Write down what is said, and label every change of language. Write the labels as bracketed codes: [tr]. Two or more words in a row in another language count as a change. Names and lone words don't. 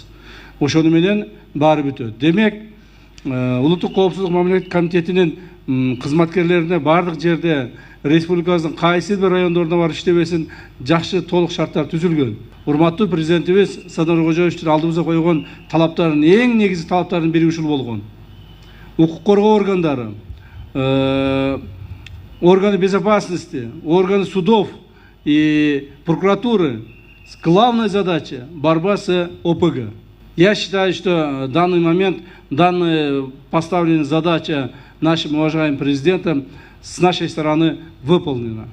[ky] Ошону менен баары бүтөт. Демек, Улуттук коопсуздук мамлекеттик комитетинин кызматкерлерине бардык жерде республикабыздын кайсы бир райондорунда бар иштебесин жакшы толук шарттар түзүлгөн. Урматтуу президентибиз Садыр Кожоевичтин алдыбызга койгон талаптардын эң негизги талаптарынын бири ушул болгон. Укук коргоо органдары, [ru] органы безопасности, органы судов и прокуратуры, главная задача – борьба с ОПГ. Я считаю, что в данный момент данная поставленная задача нашим уважаемым президентом с нашей стороны выполнена.